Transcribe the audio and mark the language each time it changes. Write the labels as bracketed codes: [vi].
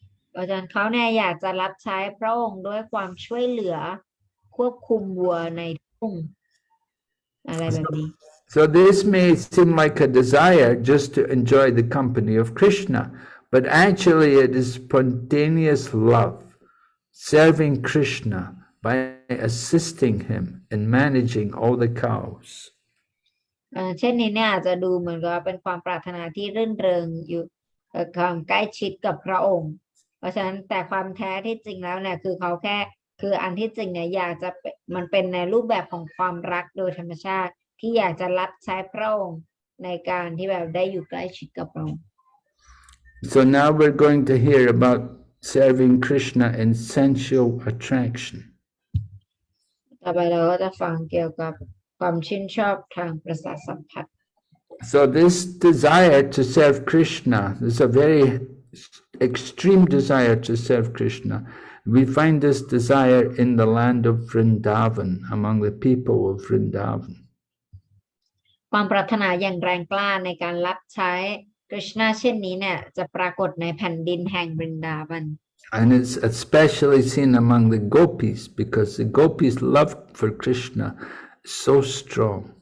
[th] เพราะฉะนั้นเขาเนี่ยอยากจะรับใช้พระองค์ด้วยความช่วยเหลือควบคุมวัวในทุ่งอะไรแบบนี้ [en] So this may seem like a desire just to enjoy the company of Krishna, but actually it is spontaneous love, serving Krishna by assisting him in managing all the cows. [th] เช่นนี้เนี่ยอาจจะดูเหมือนกับเป็นความปรารถนาที่รื่นเริงอยู่ความใกล้ชิดกับพระองค์ เพราะฉะนั้นแต่ความแท้ที่จริงแล้วเนี่ยคือเขาแค่คืออันที่จริงเนี่ยอยากจะมันเป็นในรูปแบบของความรักโดยธรรมชาติที่อยากจะรับใช้พระองค์ในการที่แบบได้อยู่ใกล้ชิดกับพระองค์ [en] So now we're going to hear about serving Krishna in sensual attraction. [th] ต่อไปเราก็จะฟังเกี่ยวกับความชื่นชอบทางประสาทสัมผัส [en] So this desire to serve Krishna is a very extreme desire to serve Krishna. We find this desire in the land of Vrindavan, among the people of Vrindavan. [th] ความปรารถนาอย่างแรงกล้าในการรับใช้กฤษณะเช่นนี้เนี่ยจะปรากฏในแผ่นดินแห่งบรินดาวัน [en] And it's especially seen among the gopis, because the gopis' love for Krishna is so strong.